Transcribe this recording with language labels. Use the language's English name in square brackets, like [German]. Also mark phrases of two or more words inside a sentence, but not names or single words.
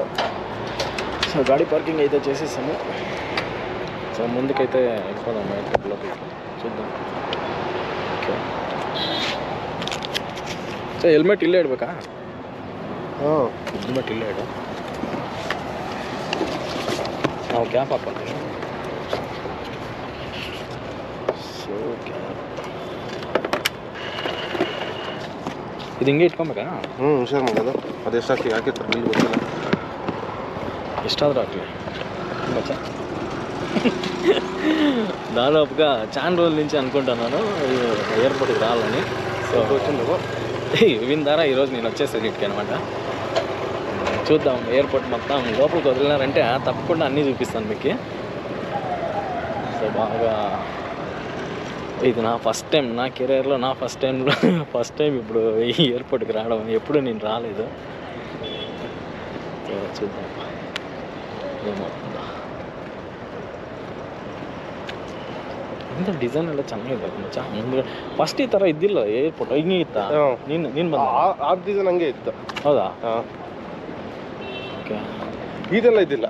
[Telugu] సో గాడి పార్కింగ్ అయితే చేసేసాము. సో ముందుకైతే వెళ్ళిపోదాం ఎయిర్పోర్ట్లోకి, చూద్దాం. [Kannada] ఓకే, సో ಹೆಲ್ಮೆಟ್ ಇಲ್ಲೇ ಇಡ್ಬೇಕಾ? ಹೆಲ್ಮೆಟ್ ಇಲ್ಲೇ ಇಡು. ನಾವು ಕ್ಯಾಪ್ ಹಾಕ್ಕೊಂತೀವಿ. ಸೊ ಕ್ಯಾಪ್ ಇದು ಹಿಂಗೆ ಇಟ್ಕೊಬೇಕಾ? ಹುಷಾರು ಮಾಡೋದು. ಅದೆಷ್ಟು ಹಾಕಿರ್ತಾರೆ ಬಿಲ್ ಗೊತ್ತಿಲ್ಲ, ಎಷ್ಟಾದ್ರು ಅಟ್ಲೆ ಬಚ್ಚಾ. [Telugu] దాదాపుగా చాలా రోజుల నుంచి అనుకుంటున్నాను ఎయిర్పోర్ట్కి రావాలని. సో విన్ ద్వారా ఈరోజు నేను వచ్చేసాను ఇంటికి అనమాట. చూద్దాం ఎయిర్పోర్ట్ మొత్తం లోపలికి వదిలినారంటే తప్పకుండా అన్నీ చూపిస్తాను మీకు. సో బాగా ఇది నా ఫస్ట్ టైం, నా కెరీర్లో నా ఫస్ట్ టైం ఇప్పుడు ఈ ఎయిర్పోర్ట్కి రావడం. ఎప్పుడు నేను రాలేదు. సో చూద్దాం ಏನಾಗ್ತದ. [Kannada] ಇಂಥ ಡಿಸೈನ್ ಎಲ್ಲ ಚೆನ್ನಾಗಿದೆ ಮಚ್ಚ. ಮುಂದೆ ಫಸ್ಟ್ ಈ ಥರ ಇದ್ದಿಲ್ಲ ಏರ್ಪೋರ್ಟ್, ಹಿಂಗೆ ಇತ್ತ? ನೀನು ಬಂದ ಆ ಡಿಸೈನ್ ಹಂಗೆ ಇತ್ತು. ಹೌದಾ? ಓಕೆ, ಇದೆಲ್ಲ ಇದ್ದಿಲ್ಲ.